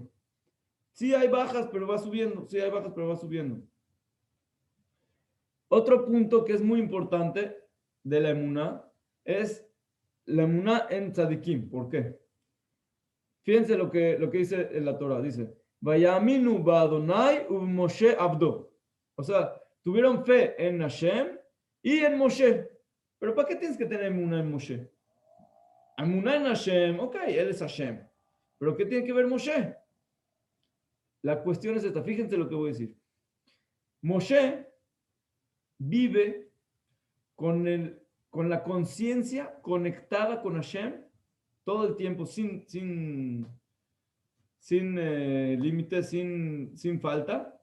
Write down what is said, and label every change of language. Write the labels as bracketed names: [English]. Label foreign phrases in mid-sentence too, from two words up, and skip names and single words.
[Spanish] Sí hay bajas, pero va subiendo. Sí hay bajas, pero va subiendo. Otro punto que es muy importante de la emuná es la emuná en tzadikim. ¿Por qué? Fíjense lo que dice en la Torah. Dice, [Hebrew] ויאמינו באדוני ובמשה עבדו. [Spanish] O sea, tuvieron fe en Hashem y en Moshe. ¿Pero para qué tienes que tener emuná en Moshe? Emuná en Hashem, ok, él es Hashem. ¿Pero qué tiene que ver Moshe? La cuestión es esta. Fíjense lo que voy a decir. Moshe vive con la conciencia conectada con Hashem todo el tiempo, sin límites, sin falta.